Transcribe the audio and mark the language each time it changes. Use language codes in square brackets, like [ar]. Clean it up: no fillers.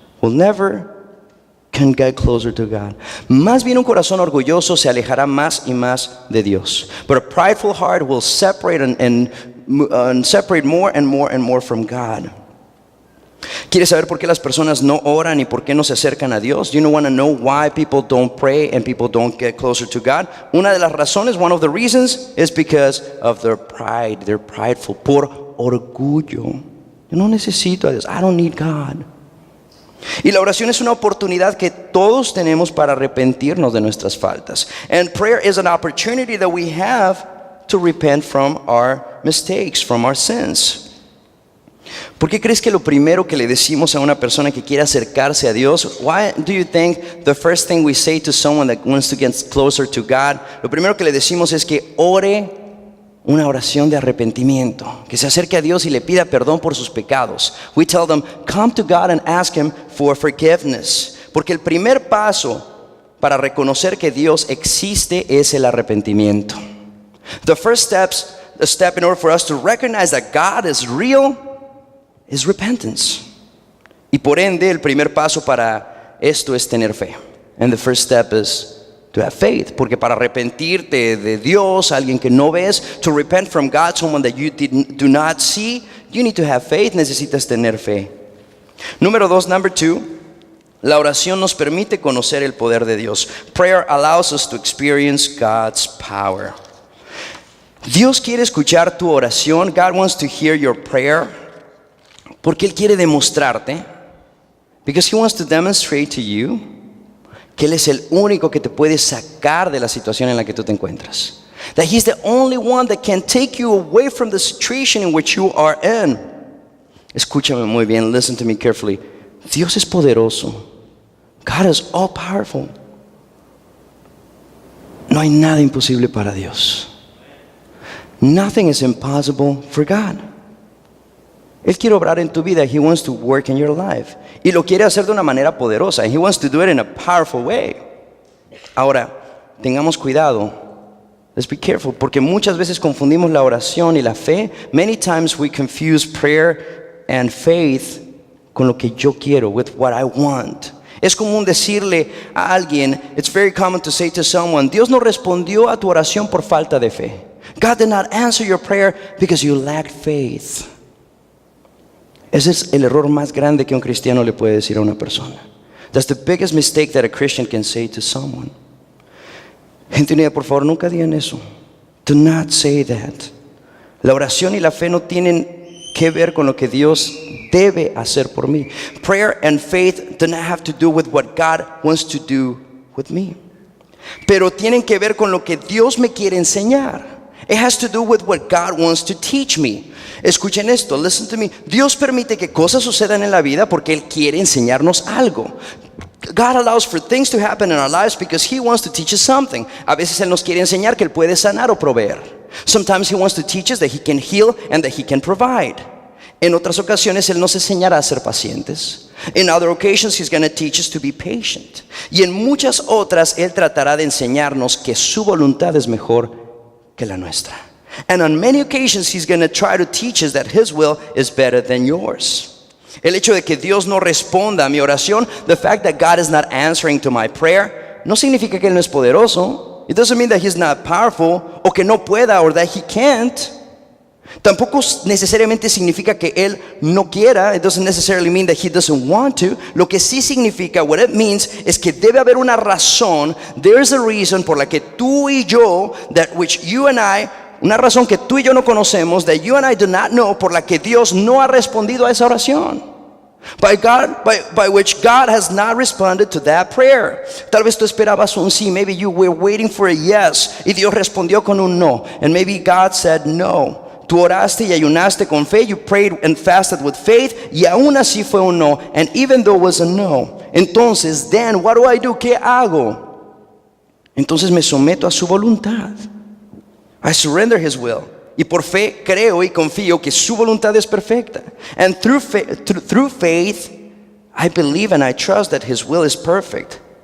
[en] Will never can get closer to God. [es] Más bien un corazón orgulloso se alejará más y más de Dios. [en] But a prideful heart will separate and separate more and more and more from God. [es] ¿Quieres saber por qué las personas no oran y por qué no se acercan a Dios? [en] You want to know why people don't pray and people don't get closer to God? [es] Una de las razones, [en] one of the reasons, is because of their pride. They're prideful, [es] por orgullo. Yo no necesito a Dios. [en] I don't need God. [es] Y la oración es una oportunidad que todos tenemos para arrepentirnos de nuestras faltas. [en] And prayer is an opportunity that we have to repent from our mistakes, from our sins. [es] ¿Por qué crees que lo primero que le decimos a una persona que quiere acercarse a Dios? [en] Why do you think the first thing we say to someone that wants to get closer to God? [es] Lo primero que le decimos es que ore una oración de arrepentimiento, que se acerque a Dios y le pida perdón por sus pecados. [en] We tell them, come to God and ask Him for forgiveness. [es] Porque el primer paso para reconocer que Dios existe es el arrepentimiento. [en] The first step in order for us to recognize that God is real is repentance. [es] Y por ende, el primer paso para esto es tener fe. [en] And the first step is to have faith. [es] Porque para arrepentirte de Dios, alguien que no ves, [en] to repent from God, someone that you do not see, you need to have faith. [es] Necesitas tener fe. [en] Number two, [es] la oración nos permite conocer el poder de Dios. [en] Prayer allows us to experience God's power. [es] Dios quiere escuchar tu oración. [en] God wants to hear your prayer. [es] Porque Él quiere demostrarte, [en] because He wants to demonstrate to you [es] que Él es el único que te puede sacar de la situación en la que tú te encuentras. [en] That He's the only one that can take you away from the situation in which you are in. [es] Escúchame muy bien, [en] listen to me carefully. [es] Dios es poderoso. [en] God is all powerful. [es] No hay nada imposible para Dios. [en] Nothing is impossible for God. [es] Él quiere obrar en tu vida. [en] He wants to work in your life. [es] Y lo quiere hacer de una manera poderosa. [en] And He wants to do it in a powerful way. [es] Ahora, tengamos cuidado. [en] Let's be careful. [es] Porque muchas veces confundimos la oración y la fe. [en] Many times we confuse prayer and faith [es] con lo que yo quiero, [en] with what I want. [es] Es común decirle a alguien, [en] it's very common to say to someone, [es] Dios no respondió a tu oración por falta de fe. [en] God did not answer your prayer because you lacked faith. [es] Ese es el error más grande que un cristiano le puede decir a una persona. [en] That's the biggest mistake that a Christian can say to someone. [es] Gente unida, por favor, nunca digan eso. [en] Do not say that. [es] La oración y la fe no tienen que ver con lo que Dios debe hacer por mí. [en] Prayer and faith do not have to do with what God wants to do with me. [es] Pero tienen que ver con lo que Dios me quiere enseñar. [en] It has to do with what God wants to teach me. [es] Escuchen esto, [en] listen to me. [es] Dios permite que cosas sucedan en la vida porque Él quiere enseñarnos algo. [en] God allows for things to happen in our lives because He wants to teach us something. [es] A veces Él nos quiere enseñar que Él puede sanar o proveer. [en] Sometimes He wants to teach us that He can heal and that He can provide. [es] En otras ocasiones Él nos enseñará a ser pacientes. [en] In other occasions He's going to teach us to be patient. [es] Y en muchas otras Él tratará de enseñarnos que su voluntad es mejor que la nuestra. [en] And on many occasions He's going to try to teach us that His will is better than yours. [es] El hecho de que Dios no responda a mi oración, [en] the fact that God is not answering to my prayer, [es] no significa que Él no es poderoso. [en] It doesn't mean that He's not powerful, [es] o que no pueda, [en] or that He can't. [es] Tampoco necesariamente significa que Él no quiera. [en] It doesn't necessarily mean that He doesn't want to. [es] Lo que sí significa, [en] what it means, [es] es que debe haber una razón. [en] There's a reason [es] por la que tú y yo, [en] that which you and I, [es] una razón que tú y yo no conocemos, [en] that you and I do not know, [es] por la que Dios no ha respondido a esa oración. [en] By which God has not responded to that prayer. [es] Tal vez tú esperabas un sí. [en] Maybe you were waiting for a yes. [es] Y Dios respondió con un no. [en] And maybe God said no. [es] Tú oraste y ayunaste con fe. [en] You prayed and fasted with faith. [es] Y aún así fue un no. [en] And even though it was a no. [es] Entonces, [en] then, what do? [es] ¿Qué hago? Entonces me someto a su voluntad. [en] I surrender His will. [es] Y por fe creo y confío que su voluntad es perfecta. [en] And through faith, I believe and I trust that His will is perfect.